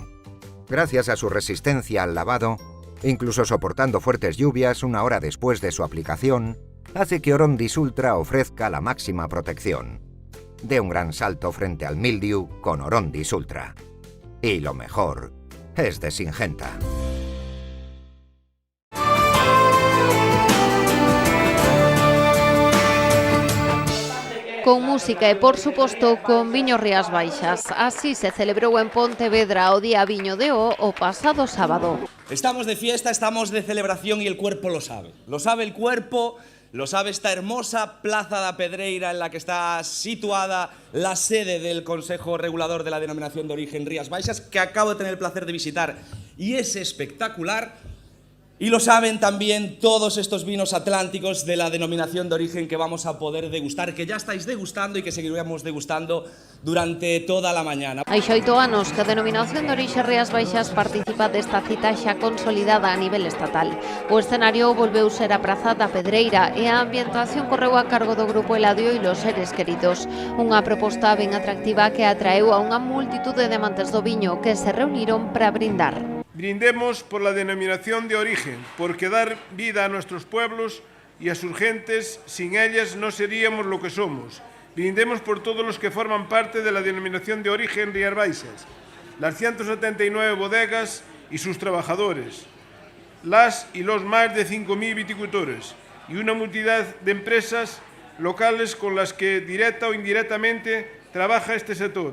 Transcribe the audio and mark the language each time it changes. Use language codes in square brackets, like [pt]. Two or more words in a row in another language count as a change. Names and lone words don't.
[es] Gracias a su resistencia al lavado, incluso soportando fuertes lluvias 1 hora después de su aplicación, hace que Orondis Ultra ofrezca la máxima protección. De un gran salto frente al mildiu con Orondis Ultra. Y lo mejor es de Syngenta. [gl] Con música e, por suposto, con viño Rías Baixas. Así se celebrou en Pontevedra o Día Viño de O pasado sábado. [es] Estamos de fiesta, estamos de celebración y el cuerpo lo sabe. Lo sabe el cuerpo, lo sabe esta hermosa Plaza da Pedreira en la que está situada la sede del Consejo Regulador de la Denominación de Origen Rías Baixas, que acabo de tener el placer de visitar y es espectacular. Y lo saben también todos estos vinos atlánticos de la denominación de origen que vamos a poder degustar, que ya estáis degustando y que seguiremos degustando durante toda la mañana. [gl] Hai 8 anos que a denominación de orixe Rías Baixas participa desta cita xa consolidada a nivel estatal. O escenario volveu ser a Praza da Pedreira e a ambientación correu a cargo do Grupo Eladio e Los Seres Queridos. Unha proposta ben atractiva que atraeu a unha multitude de amantes do viño que se reuniron para brindar. [es] Brindemos por la denominación de origen, porque dar vida a nuestros pueblos y a sus gentes, sin ellas no seríamos lo que somos. Brindemos por todos los que forman parte de la denominación de origen Rías Baixas, las 179 bodegas y sus trabajadores, las y los más de 5.000 viticultores y una multitud de empresas locales con las que directa o indirectamente trabaja este sector.